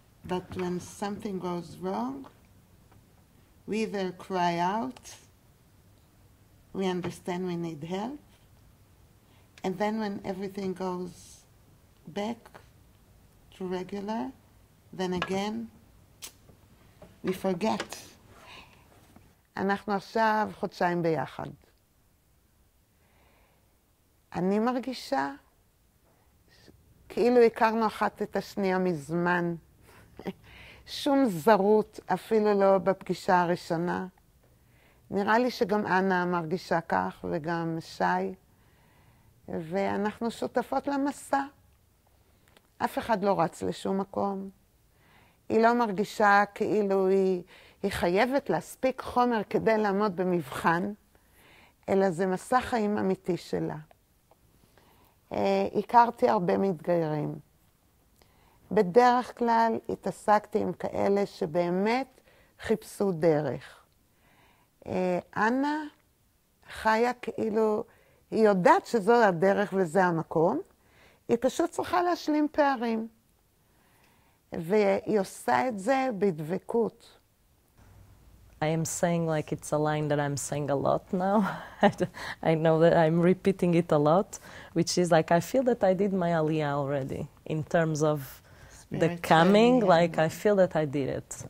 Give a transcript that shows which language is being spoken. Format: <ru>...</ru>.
<en>But when something goes wrong, we either cry out, we understand we need help, and then when everything goes back to regular, then again, we forget.</en> <he>אנחנו עכשיו חודשיים ביחד. אני מרגישה כאילו הכרנו אחת את השנייה מזמן. שום זרות, אפילו לא בפגישה הראשונה. נראה לי שגם אנה מרגישה כך וגם שי. ואנחנו שותפות למסע. אף אחד לא רץ לשום מקום. היא לא מרגישה כאילו היא חייבת להספיק חומר כדי לעמוד במבחן, אלא זה מסע חיים אמיתי שלה. הכרתי הרבה מתגיירים. בדרך כלל התעסקתי עם כאלה שבאמת חיפשו דרך. אנה חיה כאילו, היא יודעת שזו הדרך וזה המקום, היא פשוט צריכה להשלים פערים. והיא עושה את זה בדבקות.</he> <en>I am saying like it's a line that I'm saying a lot now. I know that I'm repeating it a lot, which is like I feel that I did my aliyah already in terms of the coming, like I feel that I did it.</en>